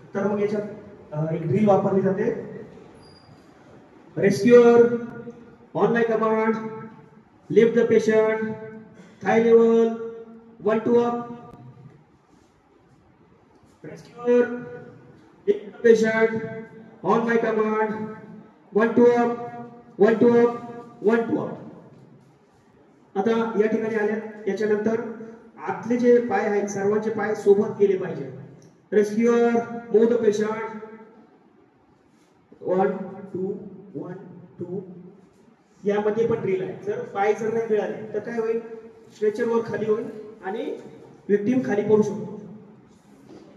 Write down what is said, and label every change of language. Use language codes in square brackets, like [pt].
[mr] तर मग याच्यात एक ड्रिल वापरली जाते, [en] Rescuer on my command lift the patient thigh level 1 2 up, rescuer lift the patient on my command 1 2 up 1 2 up 1 2 up. [mr] आता या ठिकाणी आले, याच्यानंतर आतले जे पाय आहेत सर्वांचे पाय सोबत गेले पाहिजे। [en] Rescuer move the patient 1 2 1 2। [mr] यामध्ये पण ड्रिल आहे, जर पाय जर नाही मिळाले तर काय होईल, स्ट्रेचर वर खाली होईल आणि व्हिक्टिम खाली पडू शकतो।